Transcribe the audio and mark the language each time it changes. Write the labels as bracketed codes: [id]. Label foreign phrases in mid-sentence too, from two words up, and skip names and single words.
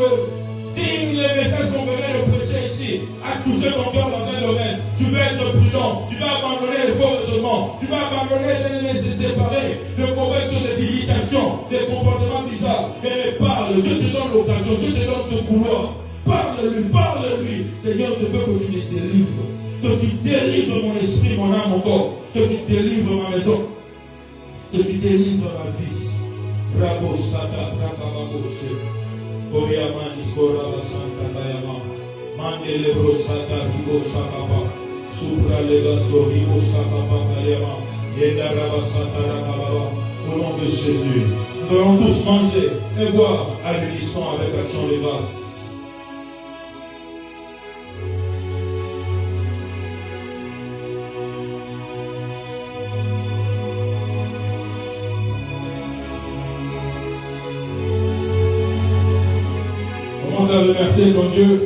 [fr] Si les messages qu'on venait de prêcher ici a touché ton cœur dans un domaine, tu veux être prudent, tu vas abandonner les faux raisonnements, tu vas abandonner les séparer, de mauvaises choses, des irritations, des comportements parle, Dieu te donne l'occasion, Dieu te donne ce couloir. Parle-lui, parle-lui. Seigneur, je veux que tu me délivres. Que tu délivres mon esprit, mon âme, mon corps. Que tu délivres ma maison. Que tu délivres ma vie. Bravo, Sata, bravo, Oriama, Niskora, Santa, Bayama. Mandele, Brosata, Ribo, Sakaba. Supra, Lega, Soribo, Sakaba, Kayama. Yedaraba, Santa, Rakababa. Au nom de Jésus, nous allons tous manger et boire à l'unisson avec l'action de grâce. Commence à remercier ton Dieu.